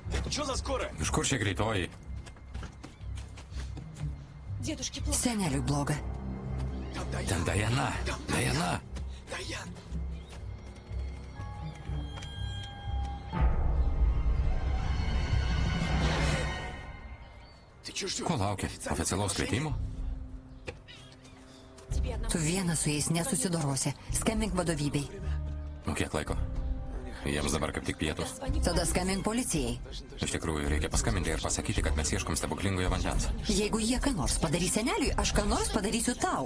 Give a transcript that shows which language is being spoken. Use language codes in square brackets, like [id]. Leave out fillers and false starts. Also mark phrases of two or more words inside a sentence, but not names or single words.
[ru] Что за скорая? [lt] Iš kur čia greitoji? Seneliui bloga. Ten Diana. Diana. [ru] Даян. Ты чё ждёшь? [lt] Ko laukia? Oficialaus kvietimo? Tu vienas su jais nesusidorosi. Skambink vadovybei. Nu, kiek laiko? Jiems dabar kaip tik pietus. Tada skambink policijai. Iš tikrųjų, reikia paskambinti ir pasakyti, kad mes ieškom stebuklingojo vandens. Jeigu jie ką nors padarys seneliui, aš ką nors padarysiu tau.